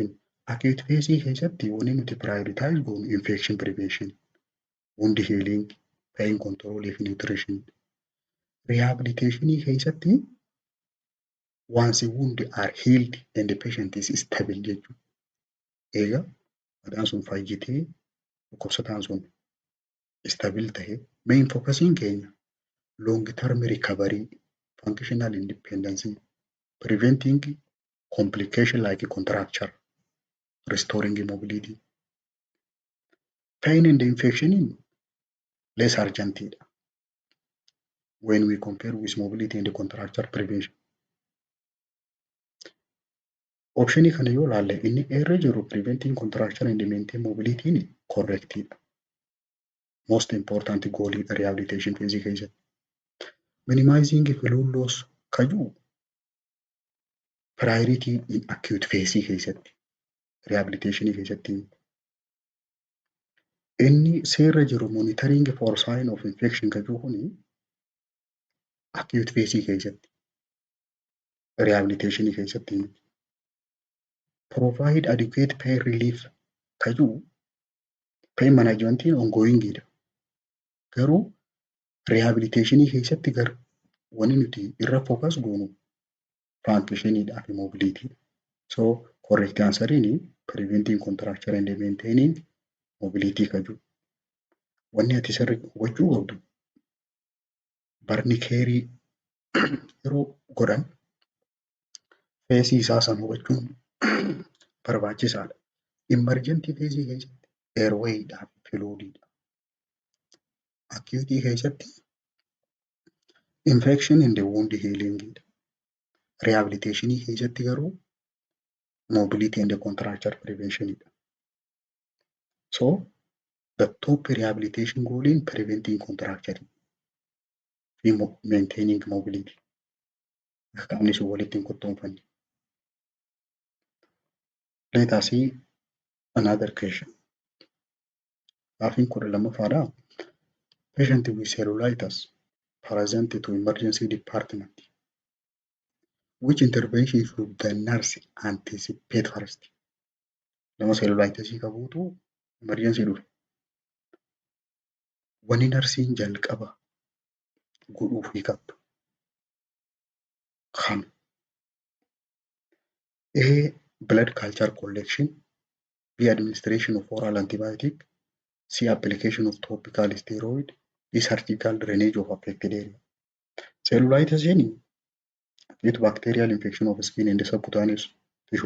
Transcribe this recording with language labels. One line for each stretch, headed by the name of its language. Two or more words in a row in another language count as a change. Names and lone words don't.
English: Acute phase
Oromo: keessatti wanni nuti
English: prioritize goonu infection prevention, wound healing, pain control fi nutrition. Rehabilitation keessatti once wound are healed and the patient is stable jechuudha.
Oromo: Egaa madaan sun fayyitee dhukkubsataan sun
English: stable ta'e main focusing keenya long term recovery, functional independence, preventing complication like contracture, restoring mobility. Pain and infection less urgent when we compare with mobility and contracture prevention.
Oromo: Optionii kana yoo ilaalle inni irra jiru
English: preventing contracture and maintaining mobility correct. Most important goal rehabilitation phase keessatti. Minimizing fluid loss kajuu priority in acute phase keessatti.
Oromo: Rehabilitation keessatti. Inni seerra jiru
English: monitoring for sign of infection
Oromo: kajuu kuni
English: acute phase keessatti.
Oromo: Rehabilitation keessatti.
English: Provide adequate pain relief kajuu pain management ongoing idha.
Oromo: Garuu rehabilitation keessatti wanni nuti irra
English: focus goonu
Oromo: functionidhaa fi mobility.
English: So correct answer preventing contracture and maintaining mobility kajuu.
Oromo: Wanni ati sirri hubachuu qabdu barni keerii yeroo godhan phase isaa san hubachuun barbaachisaadha.
English: Emergency phase
Oromo: keessatti airwayidhaa fi fluididha.
English: Acute keessatti infection and wound healing. Rehabilitation
Oromo: keessatti garuu
English: mobility and contracture prevention. So the top rehabilitation goal in preventing contracture and maintaining mobility.
Oromo: Qaamni sun walitti hin qixxoonfanne.
English: Let us see another question.
Oromo: Gaaffiin 12ffaadha.
English: Patient with cellulitis present to emergency department. Which intervention should the nurse anticipate first?
Oromo: Nama cellulitis qabuutu emergency dhufe. Wanni narsiin jalqaba godhuufii qabdu. Kam.
English: A. Blood culture collection. B. Administration of oral antibiotic. C. Application of topical steroid. D. Surgical drainage of affected area. Cellulitis acute bacterial infection of skin and subcutaneous tissue.